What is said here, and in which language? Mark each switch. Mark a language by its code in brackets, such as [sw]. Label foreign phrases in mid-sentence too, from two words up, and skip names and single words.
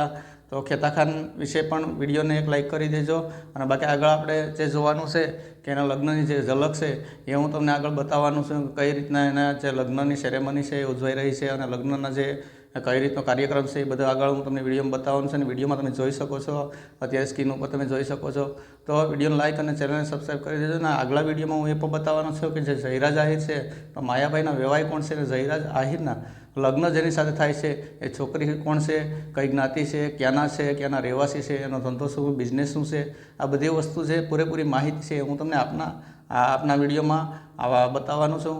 [gu] તો ખેતા ખાન વિષય પણ વિડિયો ને એક લાઇક કરી દેજો। અને બાકી આગળ આપણે જે જોવાનું છે કે એના લગ્નની જે ઝલક છે એ હું તમને આગળ બતાવવાનું છું। કઈ રીતના એના જે લગ્નની સેરેમની છે ઉજવાઈ રહી છે અને લગ્નના જે કઈ રીતનો કાર્યક્રમ છે એ બધો આગળ હું તમને વિડિયોમાં બતાવવાનું છે। અને વિડિયોમાં તમે જોઈ શકો છો, અત્યારે સ્ક્રીન પર તમે જોઈ શકો છો। તો વિડિયોને લાઇક અને ચેનલને સબ્સ્ક્રાઇબ કરી દેજો। અને આગળા વિડિયોમાં હું એ પણ બતાવવાનો છું કે જે જયરાજ આહિર છે તો માયાભાઈના વેવાય કોણ છે, જયરાજ આહિરના લગ્ન જેની સાથે થાય છે એ છોકરી કોણ છે, કઈ જ્ઞાતિ છે, ક્યાના છે, ક્યાના રહેવાસી છે, એનો ધંધો શું, બિઝનેસ શું છે, આ બધી વસ્તુ છે પૂરેપૂરી માહિતી છે હું તમને આપના વિડિયોમાં બતાવવાનો છું।